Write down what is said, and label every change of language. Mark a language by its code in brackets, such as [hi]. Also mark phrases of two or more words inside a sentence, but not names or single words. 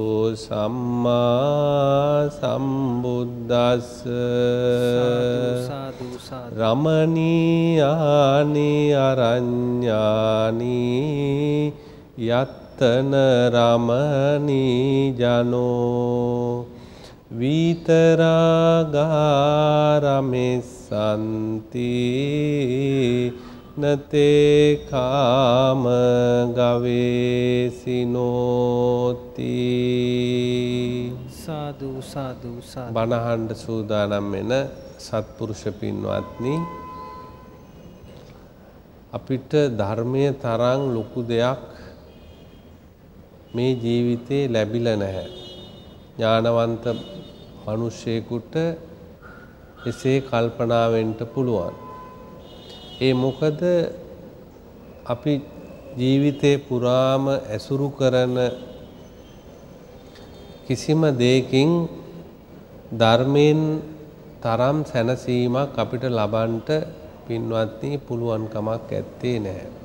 [pi] සම්මා සම්බුද්දස්ස රමණීයානි අරඤ්ඤානි යත්තන රමණී ජනෝ විතරාගාරමෙස්සන්ති නතේ කාම ගවේසිනෝති සාදු සාදු සාදු [si] බණහන්ඩ සූදානම් වෙන සත්පුරුෂ පින්වත්නි අපිට ධර්මයේ තරම් ලොකු දෙයක් මේ ජීවිතේ ලැබිලා නැහැ ඥානවන්ත මිනිසෙකුට එසේ කල්පනා වෙන්න පුළුවන් ඒ මොකද අපි ජීවිතේ පුරාම ඇසුරු කරන කිසිම දෙයකින් ධර්මයෙන් තරම් සැනසීමක් අපිට ලබන්නට පින්වත්නි පුළුවන් කමක් ඇත්තේ නැහැ.